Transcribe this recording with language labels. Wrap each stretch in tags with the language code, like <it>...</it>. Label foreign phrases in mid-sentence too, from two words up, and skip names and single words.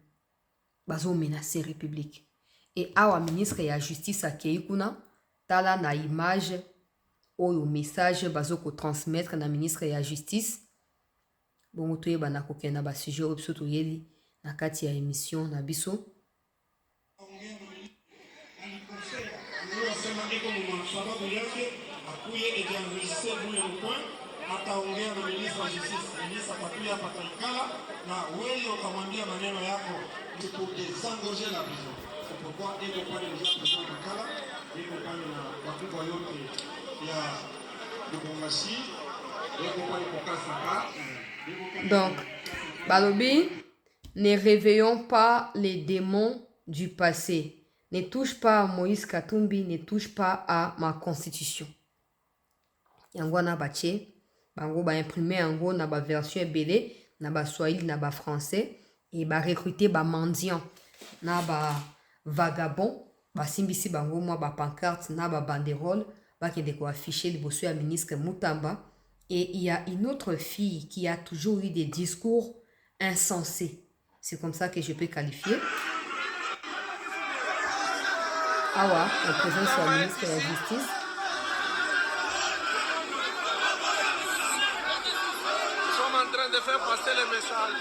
<ln>Bazo menacer République. Et awa ministre ya justice akei kuna, tala na image, oyo message bazo ko transmettre na ministre ya justice, bongo toyeba na kokenda ba sujet oyo biso toyeli, na kati ya émission na biso.</ln> <sw>Ataongea na ministre wa justice, ministre atakuja hapa Kaikala na wewe ukamwambia maneno yako ni</sw> <fr>pour désengorger la prison. C'est pourquoi il est pas déjà présent à Kaikala, il est pas</fr> <sw>na wakubwa yote ya</sw> <fr>Lubumbashi, il est pas au Kasaka. Donc, Balobi, ne réveillons pas les démons du passé. Ne touche pas à Moïse Katumbi, ne touche pas à ma constitution. Yangwana bache.</fr> <ln>Bango ba imprimer yango na ba version ebele na ba swahili na ba français et ba recruter ba mendiant na ba vagabond ba simbisi bango moi ba pancarte na ba banderole ba kende ko afficher liboso ya ministre Mutamba.</ln> <fr>Et il y a une autre fille qui a toujours eu des discours insensés. C'est comme ça que je peux qualifier. Awa, la présence du ministre de la Justice. De faire passer le message.</fr>